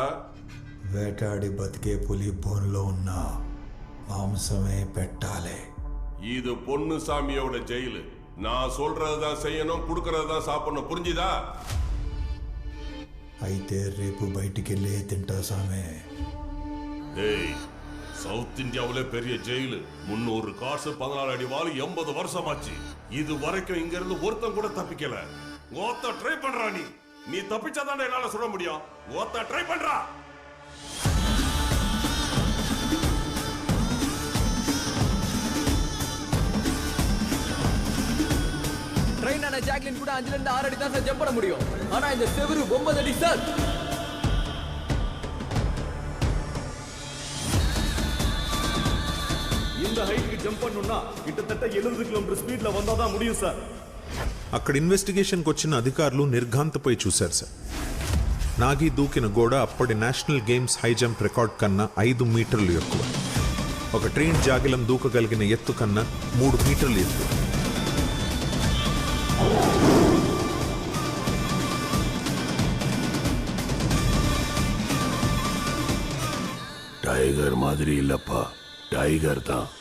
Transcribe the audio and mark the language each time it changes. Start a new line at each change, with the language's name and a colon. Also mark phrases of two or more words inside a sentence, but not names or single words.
Telugu: వేటాడి బతికే పులి బోన్లో ఉన్న మాంసమే పెట్టాలి.
Tamil: இது பொண்ணு சாமியோட ஜெயிலு. நான் சொல்றதுதான் செய்யணும், குடுக்கறதுதான் சாப்பிடணும். புரிஞ்சுதா?
Telugu: అయితే రేపు బయటికి వెళ్ళే తింటా సామే.
Tamil: ஏய், சவுத் இந்தியாவிலே பெரிய ஜெயிலு. 300 காசு, 14 அடி வாள், 80 வருஷமாச்சு. இது வரைக்கும் இங்க இருந்து ஒருத்தன் கூட தப்பிக்கல. ஓத்த ட்ரை பண்றா நீ தப்பிச்சாதான் என்னால சொல்ல முடியும். ஓத்த ட்ரை பண்றா. ட்ரெயின் ஆன ஜாக்லின் கூட 5 ல 6 அடி தான் சார் ஜம்ப் பண்ண முடியும். ஆனா இந்த செவரு 9 அடி சார். இந்த ஹைட்க்கு ஜம்ப் பண்ணனும்னா கிட்டத்தட்ட 70
Telugu: కిలోమీటర్ స్పీడ్ లో
Tamil: வந்தாதான் முடியும் సార్.
Telugu: అక్కడ ఇన్వెస్టిగేషన్కి వచ్చిన అధికారులు నిర్ఘాంతపై చూశారు సార్. నాగి దూకిన గోడ అప్పటి నేషనల్ గేమ్స్ హై జంప్ రికార్డ్ కన్నా 5 మీటర్లు ఎక్కువ. ఒక ట్రైన్ జాగిలం దూకగలిగిన ఎత్తు కన్నా 3 మీటర్లు ఎత్తు.
Tamil: டைகர் மாதிரி இல்லப்பா, டைகர் டா.